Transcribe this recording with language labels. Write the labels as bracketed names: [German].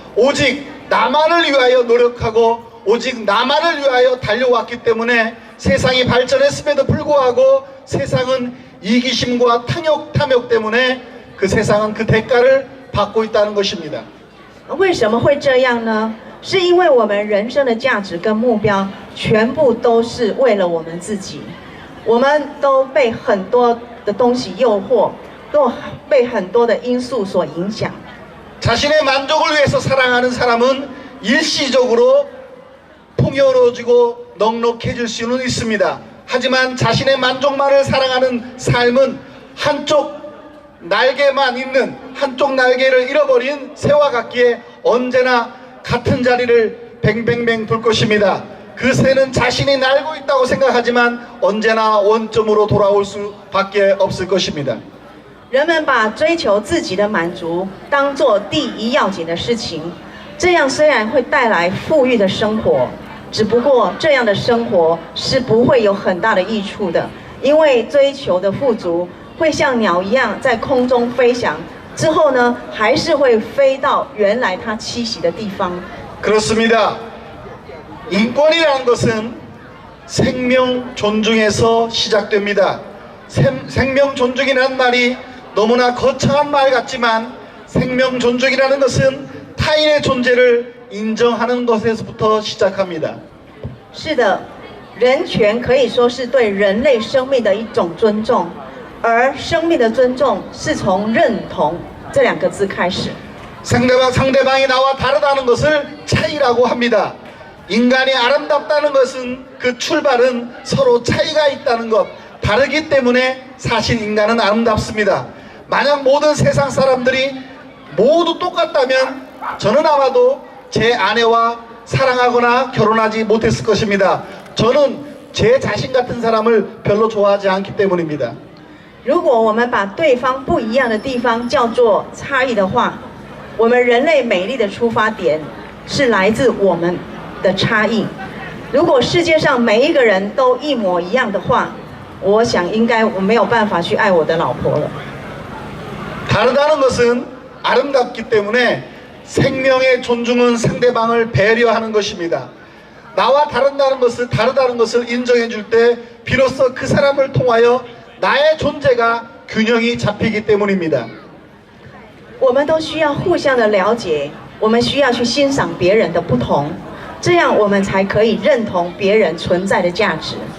[Korean] 오직 나만을 위하여 노력하고 오직 나만을 위하여 달려왔기 때문에 세상이 발전했음에도 불구하고 세상은 이기심과 탐욕 때문에 그 세상은 그 대가를 받고 있다는 것입니다. [Chinese] 为什么会这样呢？是因为我们人生的价值跟目标全部都是为了我们自己，我们都被很多的东西诱惑，都被很多的因素所影响。 [Korean] 자신의 만족을 위해서 사랑하는 사람은 일시적으로 풍요로워지고 넉넉해질 수는 있습니다. 하지만 자신의 만족만을 사랑하는 삶은 한쪽 날개만 있는 한쪽 날개를 잃어버린 새와 같기에 언제나 같은 자리를 뱅뱅뱅 돌 것입니다. 그 새는 자신이 날고 있다고 생각하지만 언제나 원점으로 돌아올 수밖에 없을 것입니다. [Chinese] 人们把追求自己的满足当作第一要紧的事情，这样虽然会带来富裕的生活，只不过这样的生活是不会有很大的益处的，因为追求的富足会像鸟一样在空中飞翔，之后呢，还是会飞到原来它栖息的地方。 [Korean] 그렇습니다. 인권이라는 것은 생명 존중에서 시작됩니다. 생명 존중이라는 말이 너무나 거창한 말 같지만 생명 존중이라는 것은 타인의 존재를 인정하는 것에서부터 시작합니다. [Chinese] 是的，人权可以说是对人类生命的一种尊重，而生命的尊重是从认同这两个字开始。 [Korean] 상대방이 나와 다르다는 것을 차이라고 합니다. 인간이 아름답다는 것은 그 출발은 서로 차이가 있다는 것, 다르기 때문에 사실 인간은 아름답습니다. 만약 모든 세상 사람들이 모두 똑같다면 저는 아마도 제 아내와 사랑하거나 결혼하지 못했을 것입니다. 저는 제 자신 같은 사람을 별로 좋아하지 않기 때문입니다. [Chinese] 如果我们把对方不一样的地方叫做差异的话，我们人类美丽的出发点是来自我们的差异。如果世界上每一个人都一模一样的话，我想应该我没有办法去爱我的老婆了。 [Korean] 다르다는 것은 아름답기 때문에 생명의 존중은 상대방을 배려하는 것입니다. 나와 다르다는 것을 인정해 줄 때 비로소 그 사람을 통하여 나의 존재가 균형이 잡히기 때문입니다. [Chinese] 我们都需要互相的了解，我们需要去欣赏别人的不同，这样我们才可以認同别人存在的价值。